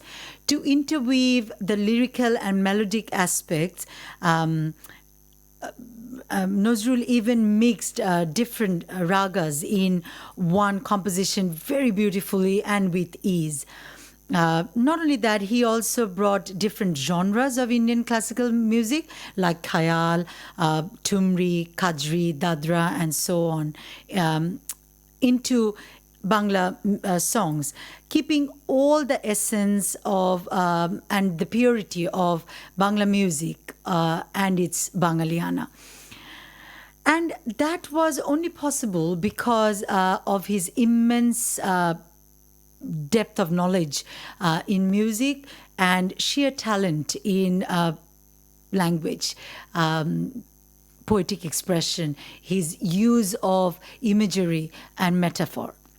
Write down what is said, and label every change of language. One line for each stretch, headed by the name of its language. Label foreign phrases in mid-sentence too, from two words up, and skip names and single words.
English: To interweave the lyrical and melodic aspects, Nazrul even mixed different ragas in one composition very beautifully and with ease. Not only that, he also brought different genres of Indian classical music like khayal, tumri, kajri, dadra, and so on into Bangla songs, keeping all the essence of and the purity of Bangla music and its Bangaliana. And that was only possible because of his immense depth of knowledge in music and sheer talent in language, poetic expression, his use of imagery and metaphor.